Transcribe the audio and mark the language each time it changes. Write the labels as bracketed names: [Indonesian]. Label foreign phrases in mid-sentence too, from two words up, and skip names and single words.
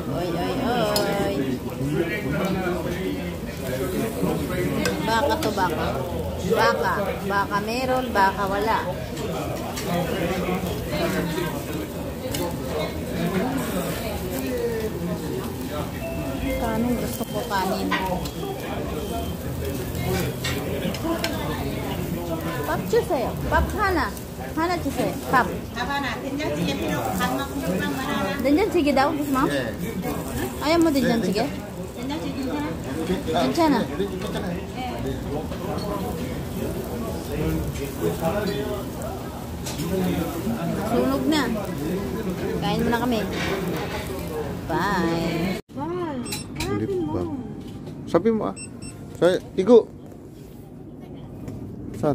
[Filipino] Oy, oy, oy. Baka to baka. Baka. Baka meron, baka wala. Kanong gusto ko kanin. [Korean] 밥 주세요. 밥 하나. 하나 주세요. 밥. 밥 하나. 된장찌개 필요 없고 밥만 국물만 하나. 된장찌개 다우 [Filipino] gusto mo? Ayaw mo 된장찌개? [Korean] 된장찌개 괜찮아? 괜찮아. [Filipino] Sunog na. Kain mo na kami. Bye. Bye. Sabi mo ah. Igo. Saan?